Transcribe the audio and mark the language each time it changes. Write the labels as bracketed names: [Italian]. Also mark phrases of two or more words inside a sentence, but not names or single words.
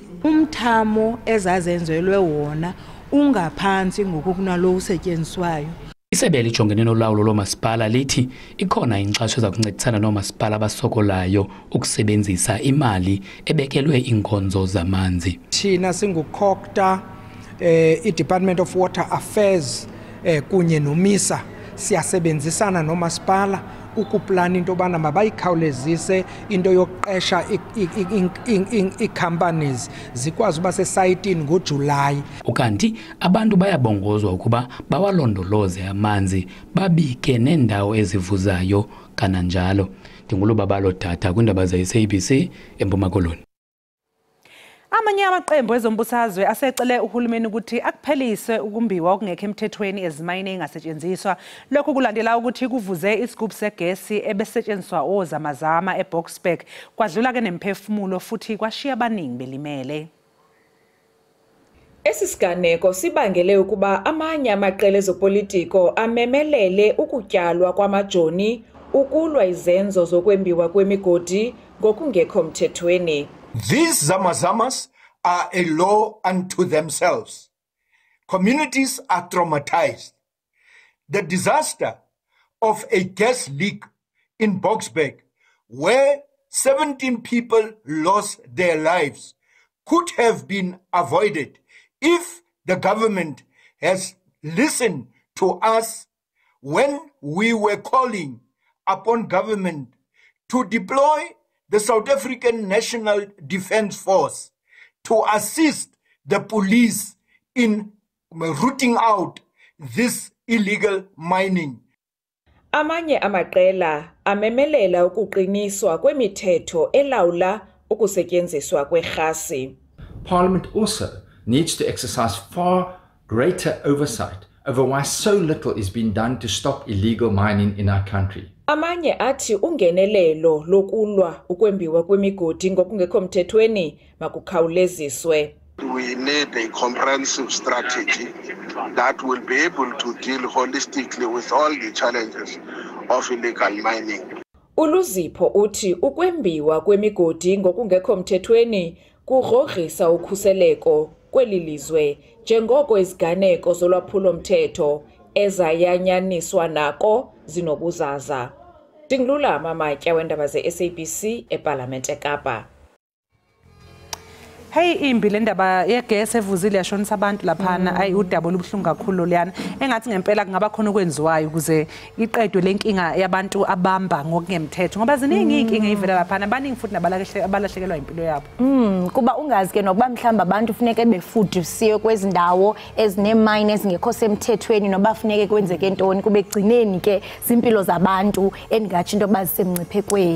[Xhosa] Umthamo ezazenzelwe wona ungaphantsi ngokunalo usetyenziswayo. Isebe lijongene nolawulo loomasipala lithi ikhona inkxaso eza kuncedisana noomasipala abasokolayo ukusebenzisa imali ebekelwe iinkonzo zamanzi. Thina singukhokta i-Department of Water Affairs kunye nomisa siyasebenzisana noomasipala ukuplana into yobana mabayikhawulezise into yokuqesha ii-companies zikwazi uba sesayitini ngoJulayi. Ukanti abantu bayabongozwa ukuba bawalondoloze amanzi babike neendawo ezivuzayo kananjalo. Ndingulubabalo Tata kwiindaba ze-SABC eMpuma Koloni. [Zulu] Amanye amaqembu ezombusazwe asecele uhulumeni ukuthi akuphelise ukumbiwa okungekho emthethweni ezimayini engasetshenziswa. Lokho kulandela ukuthi kuvuze isigubhu segesi ebesetshenziswa ozamazama eBoksburg kwadlula ke nemphefumulo futhi kwashiya abaningi belimele. [Xhosa] Esisiganeko sibangele ukuba amanye amaqela ezopolitiko amemelele ukutyalwa kwamajoni ukulwa izenzo zokwembiwa kwemigodi ngokungekho mthethweni. [English] These zamazamas are a law unto themselves. Communities are traumatized. The disaster of a gas leak in Boksburg, where 17 people lost their lives, could have been avoided if the government has listened to us when we were calling upon government to deploy the South African National Defence Force to assist the police in rooting out this illegal mining. [Xhosa] Amanye amaqela amemelela ukuqiniswa kwemithetho elawula ukusetyenziswa kwerhasi. [English] Parliament also needs to exercise far greater oversight over why so little is being done to stop illegal mining in our country. [Xhosa] Amanye athi ungenelelo lokulwa ukwembiwa kwemigodi ngokungekho mthethweni makukhawuleziswe. [English] We need a comprehensive strategy that will be able to deal holistically with all the challenges of illegal mining. [Xhosa] Uluzipho uthi ukwembiwa kwemigodi ngokungekho mthethweni kugrogrisa ukhuseleko kweli lizwe njengoko iziganeko zolwaphulo mthetho ezayanyaniswa nako zinobuzaza. Dingilula Mamatya wendaba ze-SABC eParlament eKapa. [Zulu] Hey imbi le ndaba yegesi evuzile yashonisa abantu laphana ayi udaba olubuhlungu kakhulu leyana engathi ngempela kungaba khona okwenziwayo ukuze iqedwe lenkinga yabantu abamba ngokungemthetho ngoba ziningi inkinga ivela laphana abaningi futhi abalahlekelwa impilo yabo. [Xhosa] Kuba ungazi ke nokuba mhlamba abantu funeke befudisiwe kwezindawo ezinemine ezingekho semthethweni noba funeke kwenzeke ntoni kube gcineni ke zimpilo zabantu engathi into bazisemnciphekweni.